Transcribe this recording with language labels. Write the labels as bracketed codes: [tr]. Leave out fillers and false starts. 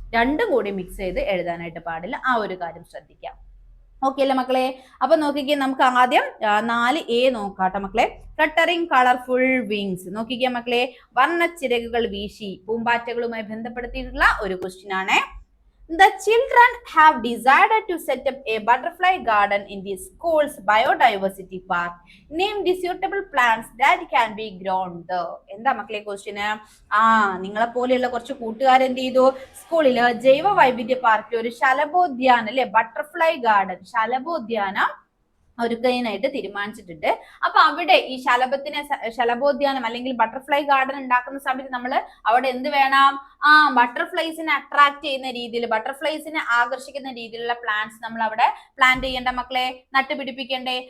[ml] രണ്ടും കൂടി മിക്സ് ചെയ്ത് എഴുതാനായിട്ട് പാടില്ല. ആ ഒരു കാര്യം ശ്രദ്ധിക്കാം. ഓക്കെ അല്ലേ മക്കളെ? അപ്പൊ നോക്കിക്കേ, നമുക്ക് ആദ്യം 4A നോക്കാട്ടോ മക്കളെ. ഫ്ലട്ടറിംഗ് കളർഫുൾ വിങ്സ്. നോക്കിക്കേ മക്കളെ, വർണ്ണച്ചിറകുകൾ വീശി, പൂമ്പാറ്റകളുമായി ബന്ധപ്പെടുത്തിയിട്ടുള്ള ഒരു ക്വസ്റ്റ്യൻ ആണ്. [en] The children have decided to set up a butterfly garden in the school's biodiversity park. Name the suitable plants that can be grown there. [ml] എന്താ മക്കളെ ക്വസ്റ്റ്യന്? നിങ്ങളെ പോലെയുള്ള കുറച്ച് കൂട്ടുകാർ എന്ത് ചെയ്തു, സ്കൂളില് ജൈവ വൈവിധ്യ പാർക്കിൽ ഒരു ശലഭോദ്യാനം അല്ലെ, ബട്ടർഫ്ലൈ ഗാർഡൻ, ശലഭോദ്യാനം ഒരുക്കാനായിട്ട് തീരുമാനിച്ചിട്ടുണ്ട്. അപ്പൊ അവിടെ ഈ ശലഭോദ്യാനം അല്ലെങ്കിൽ ബട്ടർഫ്ലൈ ഗാർഡൻ ഉണ്ടാക്കുന്ന സമയത്ത് നമ്മൾ അവിടെ എന്ത് വേണം, ബട്ടർഫ്ലൈസിനെ അട്രാക്ട് ചെയ്യുന്ന രീതിയിൽ, ബട്ടർഫ്ലൈസിനെ ആകർഷിക്കുന്ന രീതിയിലുള്ള പ്ലാന്റ്സ് നമ്മൾ അവിടെ പ്ലാന്റ് ചെയ്യേണ്ട മക്കളെ, നട്ടുപിടിപ്പിക്കണ്ടേ?